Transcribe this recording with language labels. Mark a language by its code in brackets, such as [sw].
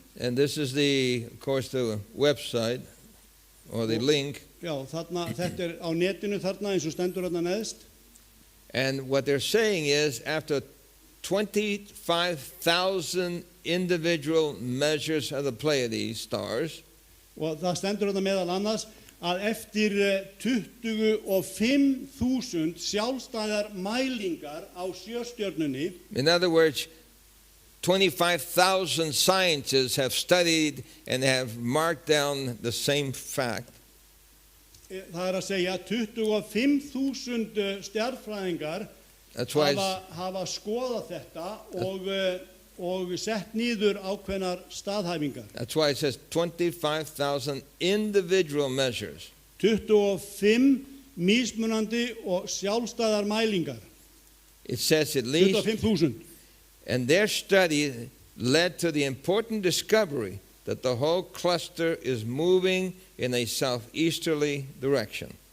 [en] and this is of course, the website or the link. [is] Já, þetta á netinu þarna eins og stendur þarna neðst. [en] And what they're saying is, after 25,000 individual measures of the Pleiades stars, [is] Og það stendur þarna meðal annars að eftir 25.000 sjálfstæðar mælingar á sjöstjörnunni, [en] in other words, 25,000 scientists have studied and have marked down the same fact. [is] það að segja 25.000 stjarnfræðingar [en] That's why [is] hafa skoðað þetta og sett niður ákveðnar staðhæfingar. [en] it says 25,000 individual measures. [is] 25 mismunandi og sjálfstæðar mælingar. [en] It says at least, [is] 25.000. [en] and their study led to the important discovery that the whole cluster is moving in a southeasterly direction.